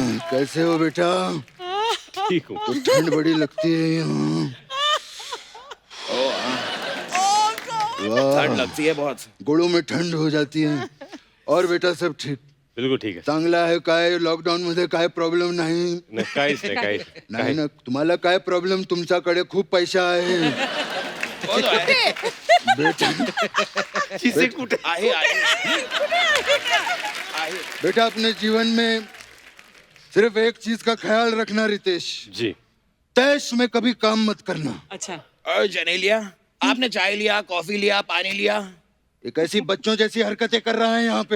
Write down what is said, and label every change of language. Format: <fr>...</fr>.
<hi>कैसे हो बेटा? ठीक हूँ। तो ठंड बड़ी लगती है यहाँ। ठंड लगती है बहुत। गोड़ों में ठंड हो जाती है। और बेटा सब ठीक? बिल्कुल ठीक है।</hi> <mr>चांगला आहे काय? लॉकडाऊन मध्ये काय प्रॉब्लेम नाही? काहीच नाही नाही ना, तुम्हाला काय प्रॉब्लेम? तुमच्याकडे खूप पैसा आहे बेटा।</mr> <hi>बेटा अपने जीवन में सिर्फ एक चीज का ख्याल रखना रितेश, जी। तैश में कभी काम मत करना। अच्छा और जनेलिया, आपने चाय लिया, कॉफी लिया, पानी लिया? एक ऐसी बच्चों जैसी हरकतें कर रहा है यहाँ पे।</hi>